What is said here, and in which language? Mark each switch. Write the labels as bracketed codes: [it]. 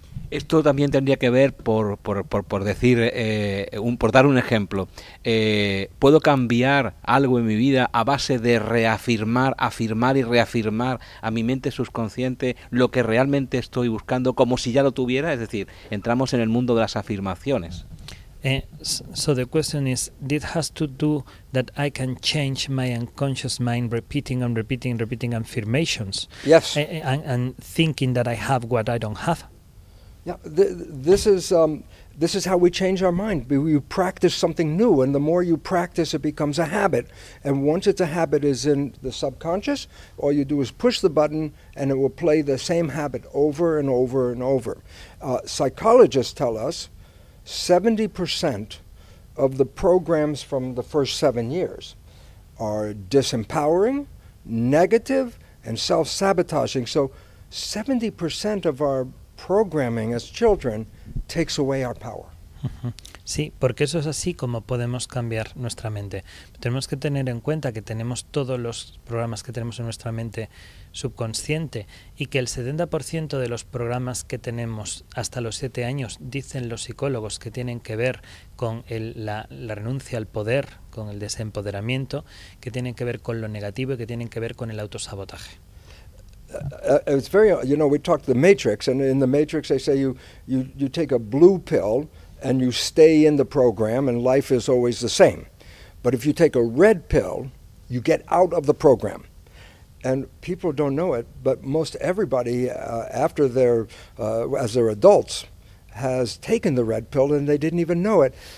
[es] Esto también tendría que ver por dar un ejemplo. ¿Puedo cambiar algo en mi vida a base de reafirmar, afirmar y reafirmar a mi mente subconsciente lo que realmente estoy buscando como si ya lo tuviera? Es decir, entramos en el mundo de las afirmaciones. [en] So the question is, this has to do that I can change my unconscious mind repeating and repeating and repeating affirmations. Yes. And thinking that I have what I don't have. Yeah, this is how we change our mind. We practice something new, and the more you practice, it becomes a habit. And once it's a habit, is in the subconscious. All you do is push the button, and it will play the same habit over and over and over. Psychologists tell us 70% of the programs from the first 7 years are disempowering, negative, and self-sabotaging. So, 70% of our programming as children takes away our power. [es] Sí, porque eso es así como podemos cambiar nuestra mente. Tenemos que tener en cuenta que tenemos todos los programas que tenemos en nuestra mente subconsciente y que el 70% de los programas que tenemos hasta los 7 años, dicen los psicólogos, que tienen que ver con la renuncia al poder, con el desempoderamiento, que tienen que ver con lo negativo y que tienen que ver con el autosabotaje. [en] It's very, you know, we talked The Matrix, and in The Matrix they say you take a blue pill and you stay in the program and life is always the same. But if you take a red pill, you get out of the program. And people don't know it, but most everybody as they're adults has taken the red pill and they didn't even know it.